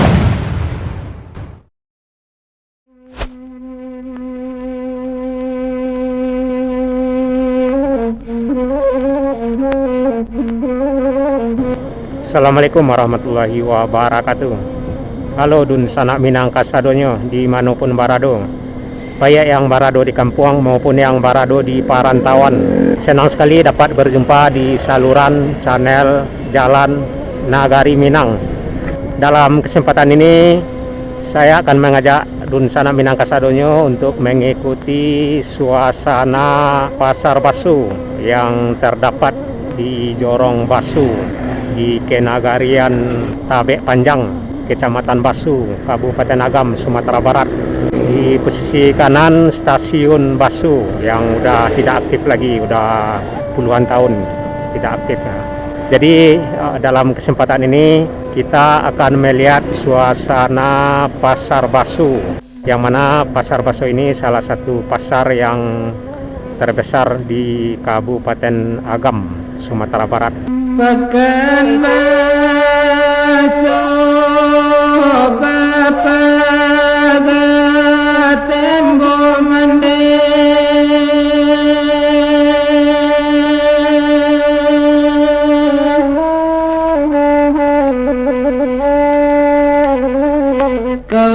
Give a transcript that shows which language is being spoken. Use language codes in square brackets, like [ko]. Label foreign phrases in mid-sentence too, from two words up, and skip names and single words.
[ar] السلام عليكم ورحمة الله وبركاته. [min] Halo dun sanak minang kasadonyo dimanapun barado, baik yang barado di kampung maupun yang barado di perantauan. [id] Senang sekali dapat berjumpa di saluran channel Jalan Nagari Minang. Dalam kesempatan ini saya akan mengajak [min] dun sanak minang kasadonyo [id] untuk mengikuti suasana Pasar Baso yang terdapat di Jorong Baso di Kenagarian Tabek Panjang, Kecamatan Baso, Kabupaten Agam, Sumatera Barat. Di posisi kanan stasiun Baso yang udah tidak aktif lagi, udah puluhan tahun tidak aktif. Jadi dalam kesempatan ini kita akan melihat suasana Pasar Baso, yang mana Pasar Baso ini salah satu pasar yang terbesar di Kabupaten Agam, Sumatera Barat. Makan bakso papagate mbok mendek.